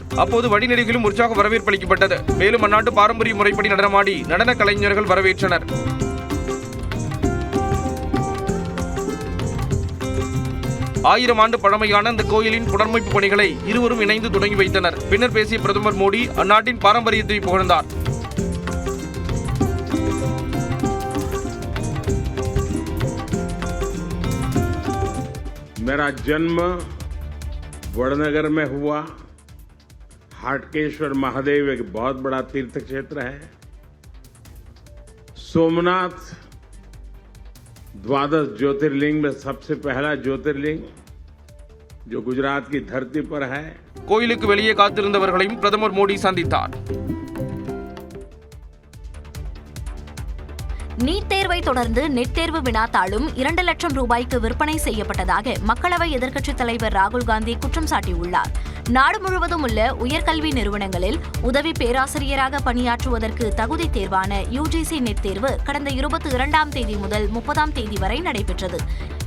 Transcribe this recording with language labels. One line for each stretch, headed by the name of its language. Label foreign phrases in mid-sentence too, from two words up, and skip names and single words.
Tamil: அப்போது வழிநெடுகிலும் உற்சாக வரவேற்பு அளிக்கப்பட்டது. மேலும் அந்நாட்டு பாரம்பரிய முறைப்படி நடனமாடி நடன கலைஞர்கள் வரவேற்றனர். ஆயிரம் ஆண்டு பழமையான அந்த கோயிலின் புனரமைப்பு பணிகளை இருவரும் இணைந்து தொடங்கி வைத்தனர். பின்னர் பேசிய பிரதமர் மோடி அந்நாட்டின் பாரம்பரியத்தை புகழ்ந்தார்.
Hindi: मेरा जन्म वड़नगर में हुआ। हाटकेश्वर महादेव एक बहुत बड़ा तीर्थ क्षेत्र है। सोमनाथ द्वादश ज्योतिर्लिंग में सबसे पहला ज्योतिर्लिंग जो गुजरात की धरती पर है।
Tamil: கோயிலுக்கு வெளியே காத்திருந்தவர்களையும் பிரதமர் மோடி சந்தித்தார். நீட் தேர்வை தொடர்ந்து நெட் தேர்வு வினாத்தாளும் 2 லட்சம் ரூபாய்க்கு விற்பனை செய்யப்பட்டதாக மக்களவை எதிர்க்கட்சித் தலைவர் ராகுல் காந்தி குற்றம் சாட்டியுள்ளார். நாடு முழுவதும் உள்ள உயர்கல்வி நிறுவனங்களில் உதவி பேராசிரியராக பணியாற்றுவதற்கு தகுதி தேர்வான UGC நெட் தேர்வு கடந்த 22ஆம் தேதி முதல் 30ஆம் தேதி வரை நடைபெற்றது.